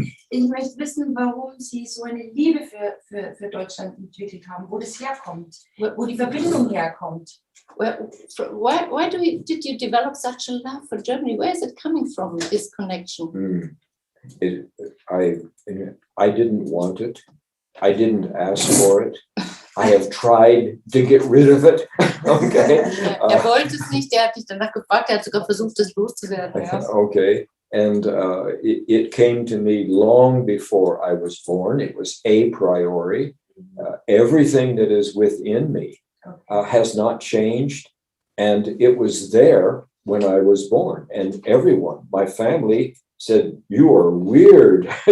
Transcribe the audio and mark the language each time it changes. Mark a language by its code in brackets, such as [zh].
[de] Ich möchte wissen, warum Sie so eine Liebe für Deutschland entwickelt haben, wo das herkommt, wo die Verbindung herkommt. [en] Well, why did you develop such a love for Germany? Where is it coming from, this connection? I didn't want it. I didn't ask for it. I have tried to get rid of it. Okay. [de] Er wollte es nicht, er hat nicht danach gefragt, er hat sogar versucht, es loszuwerden. Ja. [en] Okay. And it came to me long before I was born. It was a priori. Everything that is within me has not changed. And it was there when I was born. And everyone, my family, said, "You are weird.